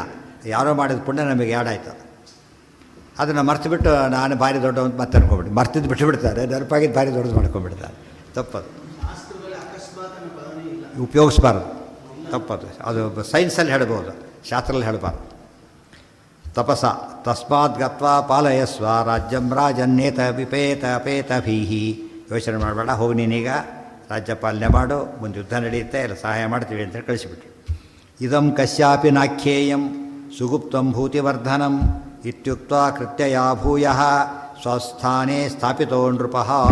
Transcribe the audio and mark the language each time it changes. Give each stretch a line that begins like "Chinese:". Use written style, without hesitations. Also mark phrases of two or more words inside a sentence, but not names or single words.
Kannada: ಯಾರೋ ಮಾಡಿದ ಪುಣ್ಯ ನಮಗೆ ಆಯ್ತು. ಅದನ್ನು ಮರ್ತು ಬಿಟ್ಟು ನಾನು ಭಾರಿ ದೊಡ್ಡ ಅಂತ ಮತ್ತೆ ಅನ್ಕೊಂಡ್ಬಿಟ್ಟು ಮರ್ತಿದ್ದು ಬಿಟ್ಟುಬಿಡ್ತಾರೆ. ನೆನಪಾಗಿದ್ದು ಭಾರಿ ದೊಡ್ಡದು ಮಾಡ್ಕೊಂಡ್ಬಿಡ್ತಾರೆ. ತಪ್ಪದು, ಉಪಯೋಗಿಸ್ಬಾರ್ದು. ತಪ್ಪದು. ಅದು ಸೈನ್ಸಲ್ಲಿ ಹೇಳ್ಬೋದು, ಶಾಸ್ತ್ರದಲ್ಲಿ ಹೇಳಬಾರ್ದು.
Sanskrit: ತಪಸ ತಸ್ಮಾತ್ ಗತ್ವಾ ಪಾಲಯಸ್ವ ರಾಜ್ಯಂ ರಾಜನ್ನೇತ ವಿಪೇತ ಅಪೇತಭೀಹಿ.
Kannada: ಯೋಚನೆ ಮಾಡಬೇಡ, ಹೋಗಿ ನೀನೀಗ ರಾಜ್ಯ ಪಾಲನೆ ಮಾಡು, ಮುಂದೆ ಯುದ್ಧ ನಡೆಯುತ್ತೆ, ಎಲ್ಲ ಸಹಾಯ ಮಾಡ್ತೀವಿ ಅಂತ ಕಳಿಸಿಬಿಟ್ರು.
Sanskrit: ಇದಂ ಕಶ್ಯಾಪಿ ನಾಖ್ಯೇಯಂ ಸುಗುಪ್ತಂ ಭೂತಿವರ್ಧನಂ ಇತ್ಯುಕ್ತ ಕೃತ್ಯಯಾ ಭೂಯಃ ಸ್ವಸ್ಥಾನೇ ಸ್ಥಾಪಿತೋ ನೃಪಃ.